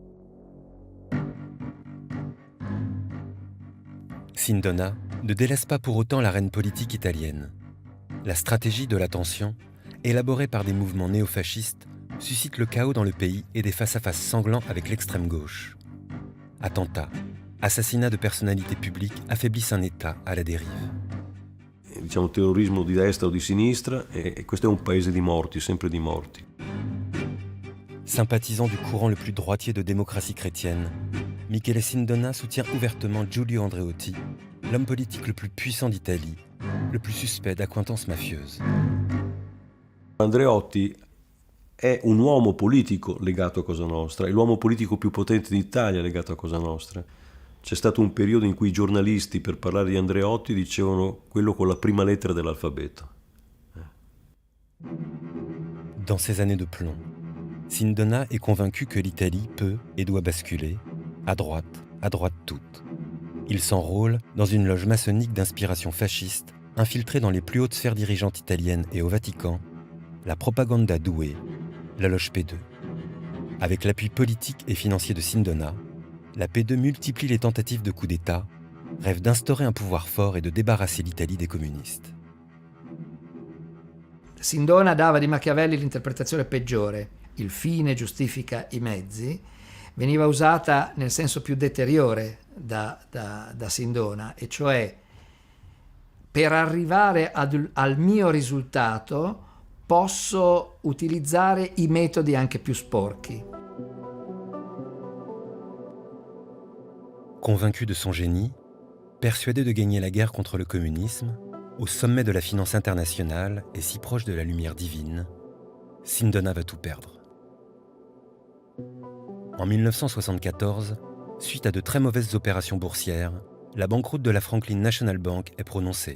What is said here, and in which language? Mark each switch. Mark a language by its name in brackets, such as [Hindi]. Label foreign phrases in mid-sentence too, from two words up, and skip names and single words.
[French] Sindona ne délaisse pas pour autant l'arène politique italienne. La stratégie de la tension, élaborée par des mouvements néofascistes, suscite le chaos dans le pays et des face-à-face sanglants avec l'extrême gauche. Attentats, assassinats de personnalités publiques affaiblissent un État à la dérive. [Italian] Diciamo terrorismo di destra o di sinistra e questo è un paese di morti, sempre di morti. [French] Sympathisant du courant le plus droitier de démocratie chrétienne, Michele Sindona soutient ouvertement Giulio Andreotti, l'homme politique le plus puissant d'Italie, le plus suspect d'accointances mafieuses. [Italian] Andreotti è un uomo politico legato a Cosa Nostra, è l'uomo politico più potente d'Italia legato a Cosa Nostra. C'è stato un periodo in cui i giornalisti, per parlare di Andreotti, dicevano quello con la prima lettera dell'alfabeto. [French] Dans ces années de plomb, Sindona est convaincu que l'Italie peut et doit basculer, à droite toute. Il s'enrôle dans une loge maçonnique d'inspiration fasciste, infiltrée dans les plus hautes sphères dirigeantes italiennes et au Vatican, la Propaganda Due, la loge P2. Avec l'appui politique et financier de Sindona, la P2 multiplie les tentatives de coup d'État, rêve d'instaurer un pouvoir fort et de débarrasser l'Italie des communistes. [Italian] Sindona dava di Machiavelli l'interpretazione peggiore. Il fine giustifica i mezzi. Veniva usata nel senso più deteriore da Sindona, e cioè per arrivare al mio risultato posso utilizzare i metodi anche più sporchi. [French] Convaincu de son génie, persuadé de gagner la guerre contre le communisme, au sommet de la finance internationale et si proche de la lumière divine, Sindona va tout perdre. En 1974, suite à de très mauvaises opérations boursières, la banqueroute de la Franklin National Bank est prononcée.